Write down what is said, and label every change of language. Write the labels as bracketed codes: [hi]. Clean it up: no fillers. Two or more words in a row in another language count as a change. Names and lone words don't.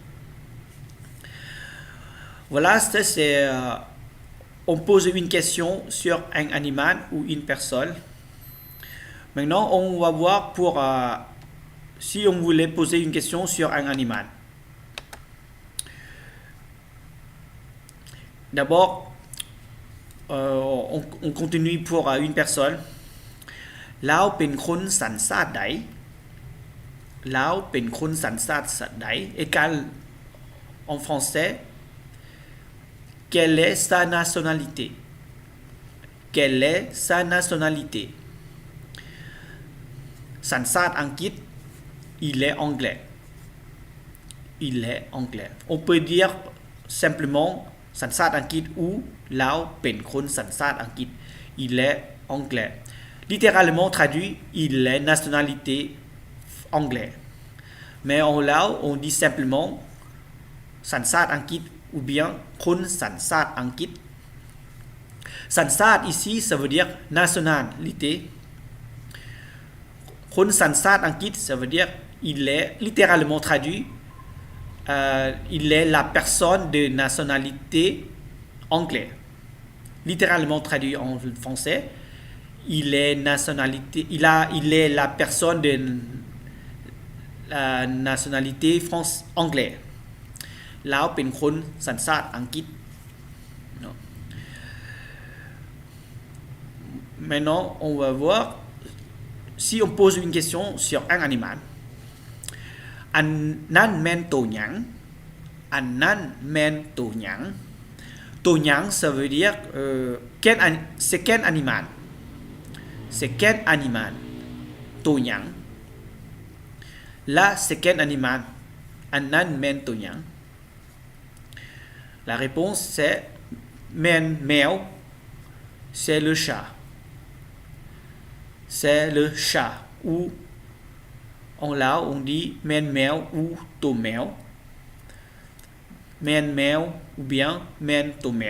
[fr] Voilà, c'est on pose une question sur un animal ou une personne. Maintenant, on va voir pour si on voulait poser une question sur un animal. D'abord, on continue pour une personne. [lo] ລາວເປັນຄົນສັນຊາດໃດ ລາວເປັນຄົນສັນຊາດໃດ [fr] égale en français quelle est sa nationalité? Quelle est sa nationalité? [lo] ສັນຊາດອັງກິດ [fr] il est anglais. Il est anglais. On peut dire simplement [lo] ສັນຊາດອັງກິດ [fr] ou [lo] ລາວເປັນຄົນສັນຊາດອັງກິດ [fr] il est anglais. Littéralement traduit, il est nationalité anglais. Mais en Lao, on dit simplement [lo] ສັນຊາດອັງກິດ [fr] ou bien [lo] ຄົນສັນຊາດອັງກິດ ສັນຊາດ [fr] ici, ça veut dire nationalité. [lo] ຄົນສັນຊາດອັງກິດ [fr] ça veut dire il est littéralement traduit il est la personne de nationalité anglais. Littéralement traduit en français, il est la personne de la nationalité anglaise. [lo] ແລ້ວເປັນຄົນສັນຊາດອັງກິດ [fr] Maintenant, on va voir si on pose une question sur un animal. [lo] ອັນນັ້ນແມ່ນໂຕຫຍັງ ອັນນັ້ນແມ່ນໂຕຫຍັງ ໂຕຫຍັງ [fr] ça veut dire c'est quel animal? C'est quel animal? [lo] ໂຕຫຍັງ [fr] Là, c'est quel animal? [lo] ອັນນັ້ນແມ່ນໂຕຫຍັງ [fr] La réponse c'est mèo, c'est le chat. C'est le chat. Ou en lao on dit mèo ou [lo] ໂຕແມວ. [fr] Mèo ou bien [lo] ໂຕແມວ.